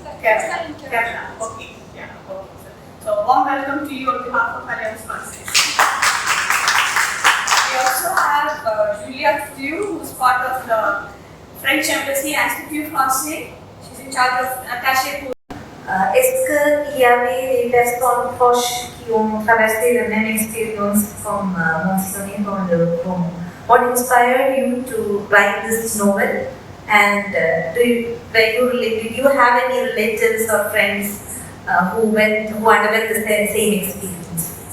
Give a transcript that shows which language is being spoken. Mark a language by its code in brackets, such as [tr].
[en] Kerala. Okay, yeah. Okay. So warm welcome to you on behalf of Alliance Française. We also have Juliette Thieu, who is part of the French Embassy Institut Français. She's in charge of [fr] attaché pour. Est-ce qu'il y avait des personnes proches qui ont traversé la même expérience comme mentionné dans le roman? [en] What inspired you to write this novel? And did you have any relatives or friends who underwent the same experience?